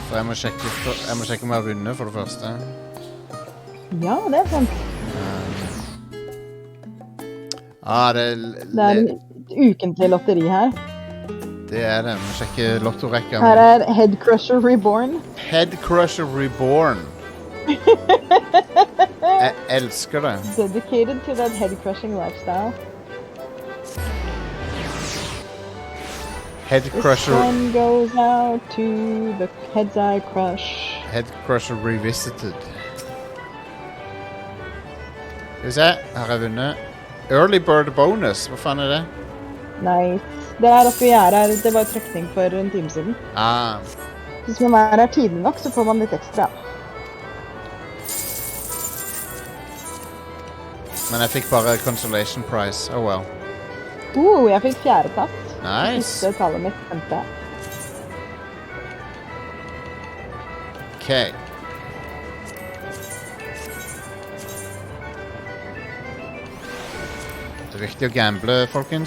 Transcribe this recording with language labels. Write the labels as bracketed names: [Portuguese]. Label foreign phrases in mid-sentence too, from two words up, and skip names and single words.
[Norwegian] For jeg må sjekke om jeg har vunnet, for det første. Ja, det er sant. Det er en ukentlig lotteri her. Det er det. Vi må sjekke lottorekka. Her er Head Crusher Reborn. Head Crusher Reborn. Jeg elsker det. [English] Dedicated to that head-crushing lifestyle. Head Crusher. This one goes out to the heads I crush. Head Crusher Revisited. [Norwegian] Skal vi se, her har jeg vunnet. Early Bird Bonus, hva faen er det? Nice. Det er at vi er her, det var trekning for en time siden. Hvis man er her tidlig nok, så får man litt ekstra. Men jeg fikk bare [English] consolation prize, oh well. [Norwegian] Jeg fikk 4. plass. Nice. Siste tallet mitt, 5. Ok. Det er viktig å gamble, folkens.